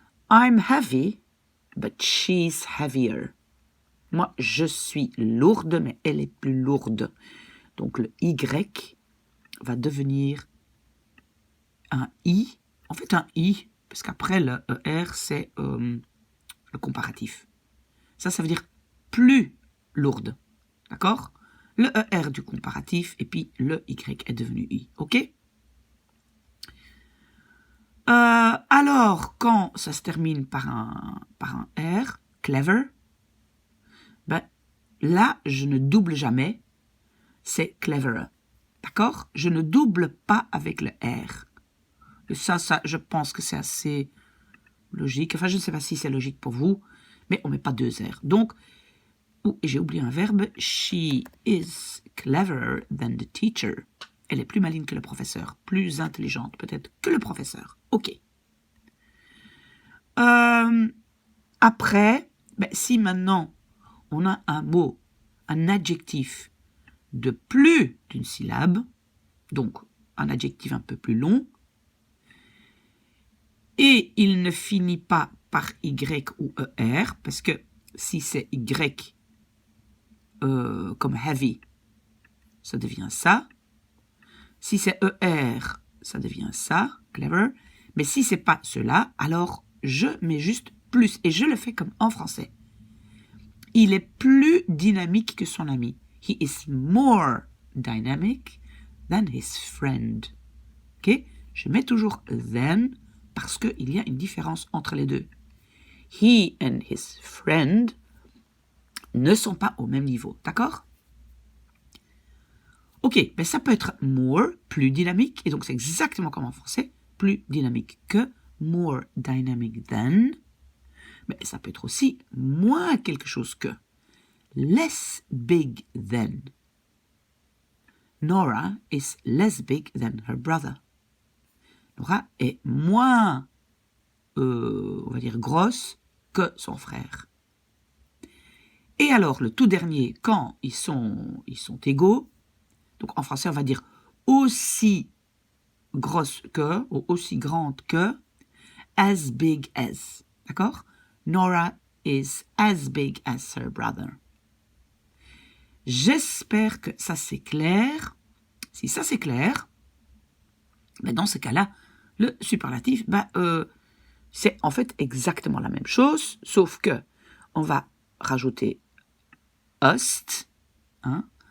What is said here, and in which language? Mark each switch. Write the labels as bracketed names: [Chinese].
[English] I'm heavy, but she's heavier. [French] Moi, je suis lourde, mais elle est plus lourde. Donc, le Y va devenir un I. En fait, un I, parce qu'après, le ER, c'est le comparatif. Ça veut dire plus lourde. D'accord? Le ER du comparatif, et puis le Y est devenu I. OK? Alors, quand ça se termine par un R, clever, ben, là, je ne double jamais, c'est cleverer. D'accord? Je ne double pas avec le R. Ça, je pense que c'est assez logique. Enfin, je ne sais pas si c'est logique pour vous, mais on ne met pas deux R. Donc, j'ai oublié un verbe. [English] She is cleverer than the teacher. [French] Elle est plus maligne que le professeur, plus intelligente peut-être que le professeur. OK. Après, ben, si maintenant on a un mot, un adjectif de plus d'une syllabe, donc un adjectif un peu plus long, et il ne finit pas par Y ou ER, parce que si c'est Y comme heavy, ça devient ça. Si c'est ER, ça devient ça, clever. Mais si c'est pas cela, alors je mets juste plus. Et je le fais comme en français. Il est plus dynamique que son ami. [English] He is more dynamic than his friend. [French] Ok? Je mets toujours than parce qu'il y a une différence entre les deux. [English] He and his friend [French] ne sont pas au même niveau. D'accord? Ok, ben ça peut être more, plus dynamique, et donc c'est exactement comme en français, plus dynamique que, [English] more dynamic than, [French] mais ça peut être aussi moins quelque chose que, [English] less big than. Nora is less big than her brother. [French] Nora est moins, on va dire, grosse que son frère. Et alors, le tout dernier, quand ils sont égaux, donc en français, on va dire aussi grosse que, ou aussi grande que, [English] as big as. [French] D'accord? [English] Nora is as big as her brother. [French] J'espère que ça c'est clair. Si ça c'est clair, ben dans ce cas-là, le superlatif, c'est en fait exactement la même chose, sauf que on va rajouter ust, hein?